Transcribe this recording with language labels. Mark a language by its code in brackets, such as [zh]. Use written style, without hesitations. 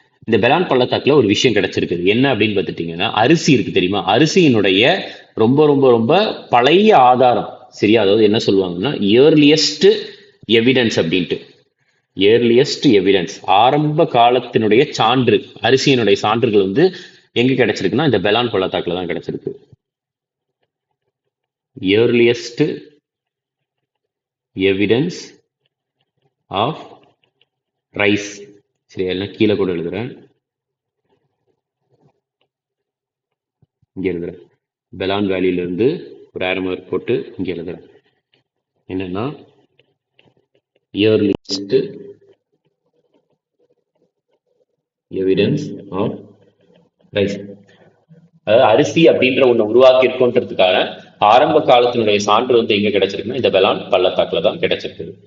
[ta] இந்த பெலான் பள்ளத்தாக்குல ஒரு விஷயம் கிடைச்சிருக்குது. என்ன அப்படின்னு பார்த்துட்டீங்கன்னா அரிசி இருக்கு தெரியுமா, அரிசியினுடைய ரொம்ப ரொம்ப ரொம்ப பழைய ஆதாரம். சரியா, அதாவது என்ன சொல்லுவாங்கன்னா இயர்லியஸ்ட் எவிடன்ஸ் அப்படின்ட்டு. இயர்லியஸ்ட் எவிடன்ஸ், ஆரம்ப காலத்தினுடைய சான்று, அரிசியினுடைய சான்றுகள் வந்து எங்க கிடைச்சிருக்குன்னா இந்த பெலான் பள்ளத்தாக்குல தான் கிடைச்சிருக்கு. [en] earliest evidence of rice. [ta] சரி, எல்லாம் கீழே கூட எழுதுறேன், இங்க எழுதுறேன். பெலான் வேலியில இருந்து ஒரு ஆரம்பர் போட்டு இங்க எழுதுறேன். என்னன்னா [en] earliest evidence of rice, [ta] அதாவது அரிசி அப்படின்ற ஒண்ணு உருவாக்கி இருக்கோன்றதுக்காக ஆரம்ப காலத்தினுடைய சான்று வந்து எங்க கிடைச்சிருக்குன்னா இந்த பெலான் பள்ளத்தாக்குல தான் கிடைச்சிருக்கு.